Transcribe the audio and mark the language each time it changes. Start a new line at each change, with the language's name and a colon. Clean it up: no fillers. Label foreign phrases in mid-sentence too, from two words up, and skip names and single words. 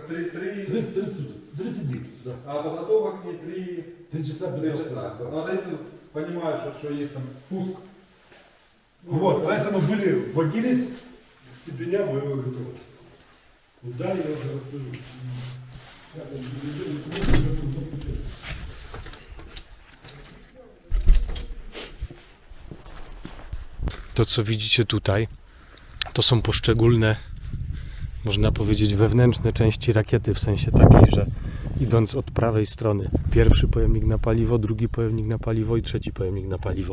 Russian: 30 дней. Да. а подготовок не 3 часа 3 15 часа. да. Ну, а если понимают, что есть там пуск, Вот, поэтому были, вводились степеня боевой готовности. Вот далее я уже расскажу.
Polish: To, co widzicie tutaj, to są poszczególne, można powiedzieć, wewnętrzne części rakiety, w sensie takiej, że idąc od prawej strony, pierwszy pojemnik na paliwo, drugi pojemnik na paliwo i trzeci pojemnik na paliwo.